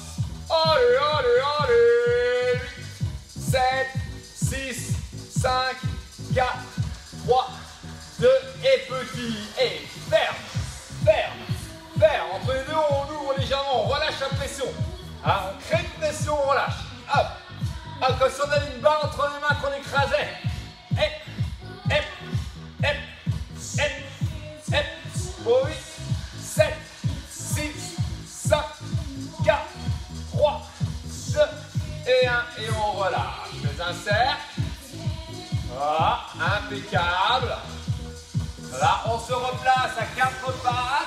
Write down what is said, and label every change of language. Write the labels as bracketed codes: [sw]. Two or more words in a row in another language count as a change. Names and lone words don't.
[fr] Allez, allez, allez. 8, 7, 6, 5, 4, 3, 2 et petit. Et ferme, ferme. Ferme. Entre les deux, on ouvre légèrement, on relâche la pression. Hein, on crée une pression, on relâche. Hop. Hop, comme si on avait une barre entre les mains qu'on écrasait. Hep, hep, hep, hep, hep. Pour 8, 7, 6, 5, 4, 3, 2 et 1. Et on relâche. Fais un cercle. Voilà, impeccable. Là, on se replace à 4 pattes.